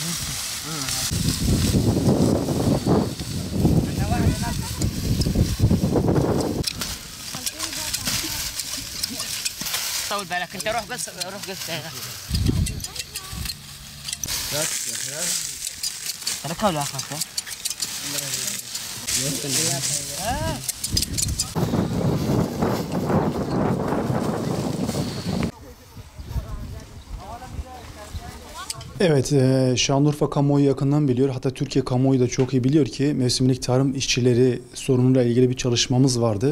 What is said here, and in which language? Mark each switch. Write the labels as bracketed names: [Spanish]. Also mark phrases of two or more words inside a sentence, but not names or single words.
[Arabic] طول بالك انت، روح بس روح قلت تركها ولا اخذتها؟ [Turkish] Evet, Şanlıurfa kamuoyu yakından biliyor. Hatta Türkiye kamuoyu da çok iyi biliyor ki mevsimlik tarım işçileri sorunuyla ilgili bir çalışmamız vardı.